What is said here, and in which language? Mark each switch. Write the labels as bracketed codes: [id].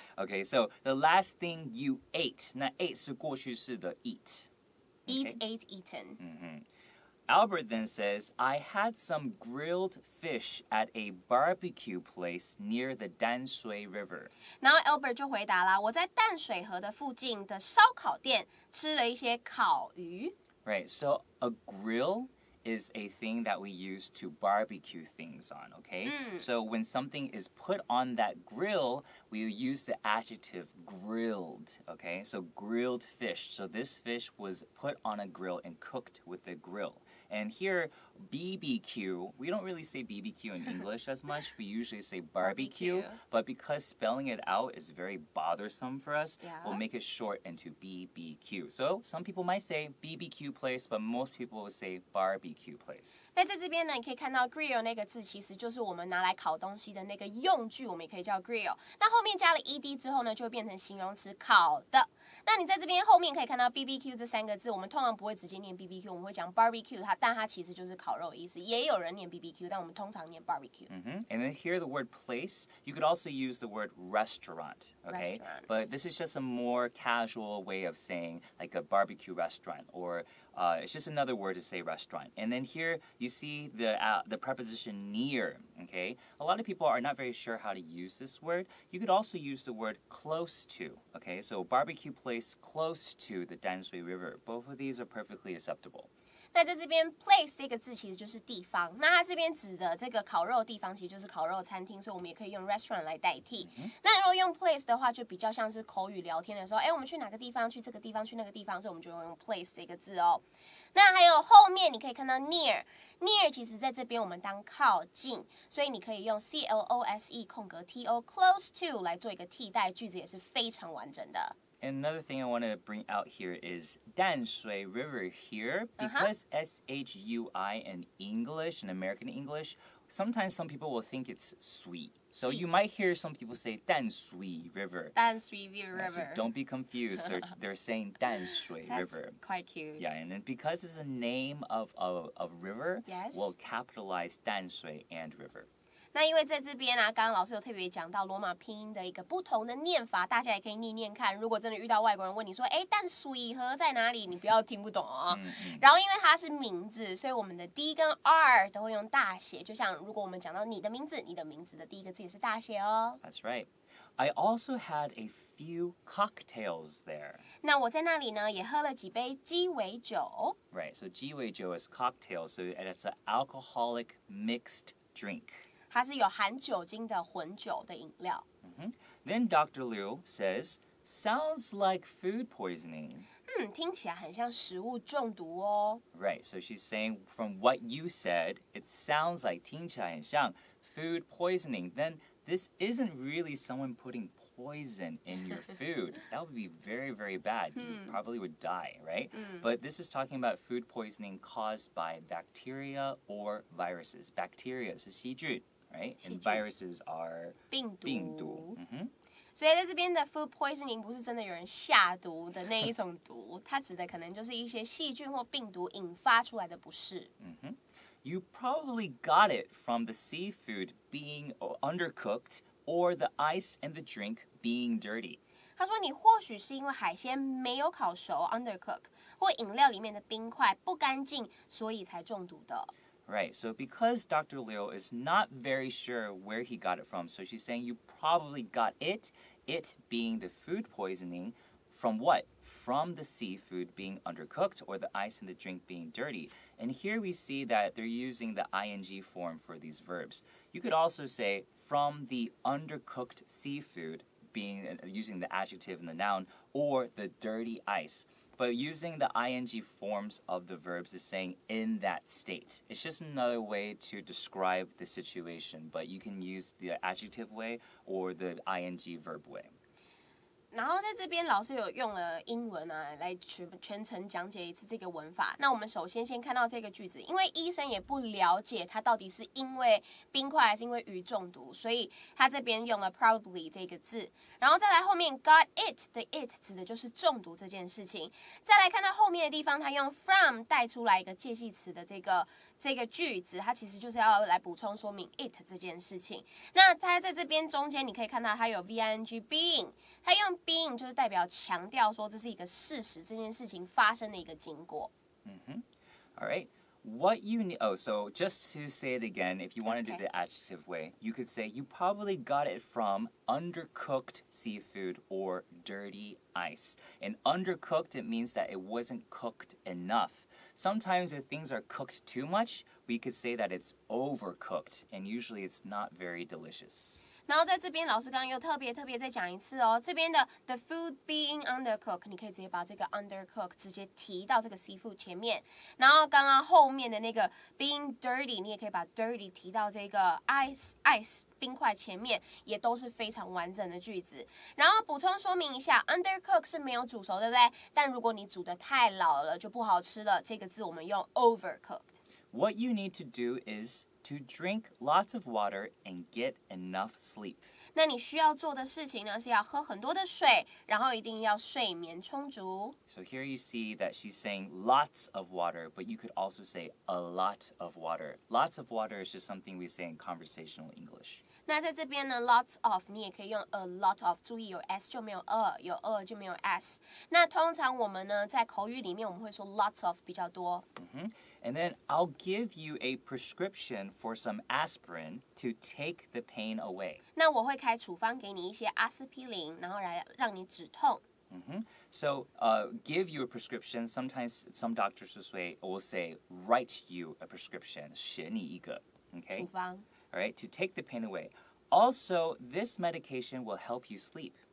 [en] Okay, so the last thing you ate， [zh] 那 ate 是过去式的 eat。 [en] Eat, ate, eaten. Albert then says, I had some grilled fish at a barbecue place near the Danshui River. [zh] 然后 Albert 就回答啦，我在淡水河的附近的烧烤店吃了一些烤鱼。 [en] Right, so a grill is a thing that we use to barbecue things on, okay? So when something is put on that grill, we use the adjective grilled, okay? So grilled fish. So this fish was put on a grill and cooked with a grill. And here, BBQ, we don't really say BBQ in English as much. We usually say barbecue. But because spelling it out is very bothersome for us, we'll make it short into BBQ. So some people might say BBQ place, but most people will say barbecue place. [zh] 那在这边呢，你可以看到 grill 那个字，其实就是我们拿来烤东西的那个用具，我们也可以叫 grill。那后面加了 ed 之后呢，就会变成形容词烤的。那你在这边后面可以看到 BBQ 这三个字，我们通常不会直接念 BBQ， 我们会讲 barbecue， 但它其实就是烤肉的意思。也有人念 BBQ， 但我们通常念 barbecue。 [en] And then here the word place, you could also use the word restaurant, okay? But this is just a more casual way of saying like a barbecue restaurant, or it's just another word to say restaurant. And then here you see the preposition near, okay? A lot of people are not very sure how to use this word. You could also use the word close to, okay? So barbecue place close to the Danshui River. Both of these are perfectly acceptable. [zh] 那在这边 place 这个字其实就是地方，那它这边指的这个烤肉的地方其实就是烤肉餐厅，所以我们也可以用 restaurant 来代替。那如果用 place 的话，就比较像是口语聊天的时候，我们去哪个地方，去这个地方，去那个地方，所以我们就用 place 这个字哦。那还有后面你可以看到 near 其实在这边我们当靠近，所以你可以用 close 空格 to close to 来做一个替代，句子也是非常完整的。 [en] And another thing I want to bring out here is Danshui River here. Because S-H-U-I in English, in American English, sometimes some people will think it's sweet. So you might hear some people say Danshui River. Danshui River. So don't be confused. They're saying Danshui River. Quite cute. Yeah, and then because it's a name of river, we'll capitalize Danshui and river. [zh] 那因为在这边啊，刚刚老师有特别讲到罗马拼音的一个不同的念法，大家也可以念念看。如果真的遇到外国人问你说，淡水河在哪里？你不要听不懂哦。然后因为它是名字，所以我们的 D 跟 R 都会用大写。就像如果我们讲到你的名字，你的名字的第一个字也是大写哦。 [en] That's right. I also had a few cocktails there. [zh] 那我在那里呢，也喝了几杯鸡尾酒。 [en] Right, so 鸡尾酒 is cocktail, so it's an alcoholic mixed drink. [zh] 它是有含酒精的混酒的饮料。 [en] Then Dr. Liu says, sounds like food poisoning. [zh] 听起来很像食物中毒哦。 [en] Right, so she's saying from what you said, it sounds like [zh] 听起来很像 [en] food poisoning. Then this isn't really someone putting poison in your food. That would be very, very bad. You probably would die, right? But this is talking about food poisoning caused by bacteria or viruses. [zh] Bacteria 是细菌. [en] Right? And viruses are 病毒。 [zh] 所以在这边的 food poisoning 不是真的有人下毒的那一种毒，它指的可能就是一些细菌或病毒引发出来的不适。 [en] You probably got it from the seafood being undercooked or the ice in the drink being dirty. [zh] 他说你或许是因为海鲜没有烤熟 undercook， 或饮料里面的冰块不干净，所以才中毒的。 [en] Right, so because Dr. Liu is not very sure where he got it from, so she's saying you probably got it being the food poisoning, from what? From the seafood being undercooked or the ice in the drink being dirty. And here we see that they're using the ing form for these verbs. You could also say from the undercooked seafood, using the adjective and the noun, or the dirty ice. But using the ing forms of the verbs is saying in that state. It's just another way to describe the situation, but you can use the adjective way or the ing verb way. [zh] 然后在这边老师有用了英文啊，来全程讲解一次这个文法。那我们首先看到这个句子，因为医生也不了解他到底是因为冰块还是因为鱼中毒，所以他这边用了 probably 这个字。然后再来后面 got it 的 it 指的就是中毒这件事情。再来看到后面的地方，他用 from 带出来一个介系词的这个句子，它其实就是要来补充说明 it 这件事情。那它在这边中间你可以看到它有 VING being， 它用 being 就是代表强调说这是一个事实，这件事情发生的一个经过。 [en] All right. What you need, so just to say it again, if you want to do the adjective way, you could say you probably got it from undercooked seafood or dirty ice. And undercooked, it means that it wasn't cooked enough. Sometimes if things are cooked too much, we could say that it's overcooked, and usually it's not very delicious. [zh] 然后在这边，老师刚刚又特别再讲一次哦。这边的 the food being undercooked， 你可以直接把这个 undercooked 直接提到这个 seafood 前面。然后刚刚后面的那个 being dirty， 你也可以把 dirty 提到这个 ice 冰块前面，也都是非常完整的句子。然后补充说明一下 ，undercooked 是没有煮熟，对不对？但如果你煮的太老了，就不好吃了。这个字我们用 overcooked。 [en] What you need to do is to drink lots of water and get enough sleep. [zh] 那你需要做的事情呢，是要喝很多的水，然后一定要睡眠充足。 [en] So here you see that she's saying lots of water, but you could also say a lot of water. Lots of water is just something we say in conversational English. [zh] 那在这边呢 ，lots of 你也可以用 a lot of， 注意有 s 就没有 a， 有 a 就没有 s。那通常我们呢，在口语里面我们会说 lots of 比较多。 [en] And then I'll give you a prescription for some aspirin to take the pain away. [zh] 那我会开处方给你一些阿司匹林，然后来让你止痛。 [en] So give you a prescription. Sometimes some doctors will say write you a prescription. [zh] 写你一个, okay? 处方。 [en] All right, to take the pain away. Also, this medication will help you sleep.